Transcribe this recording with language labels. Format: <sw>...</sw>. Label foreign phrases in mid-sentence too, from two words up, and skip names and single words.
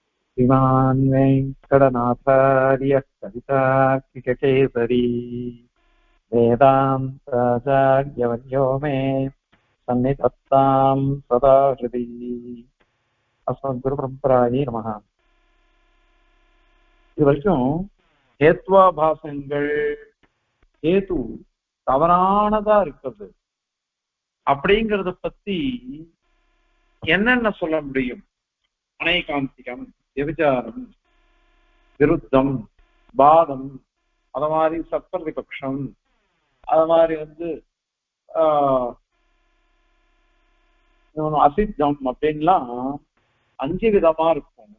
<sa>श्रीमान् वेङ्कटनाथार्यः कवितार्किककेसरी वेदान्ताचार्यवर्यो मे सन्निधत्तां सदा हृदि अस्मद्गुरुपरम्परायै நமஹ.</sa> <ta>இது வரைக்கும் ஹேத்வாபாசங்கள் ஹேது தவறானதா இருக்கிறது அப்படிங்கறத பத்தி என்னென்ன சொல்ல முடியும்? அனைகாந்திகம், விபச்சாரம், விருத்தம், பாதம், அத மாதிரி சத்பிரதிபக்ஷம், அத மாதிரி அசித்தம் அப்படின்லாம் 5 விதமா இருக்கும்.</ta>